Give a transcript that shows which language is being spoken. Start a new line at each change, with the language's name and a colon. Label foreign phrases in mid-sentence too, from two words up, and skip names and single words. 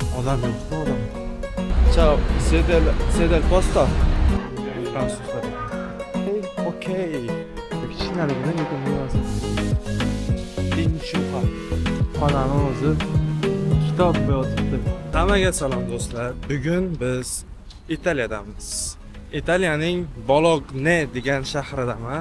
Uzbek: Odam yo'qmi odam?
Italian: Ciao, siete al posto?
Uzbek: Fransuzlar. Okey. Kichkinaligini lekin mevasi. Tinchuqa. Xonani o'zi kitob yozibdi. Hammaga salom do'stlar. Bugun biz Italiyadamiz. Italiyaning Bologne degan shahridaman.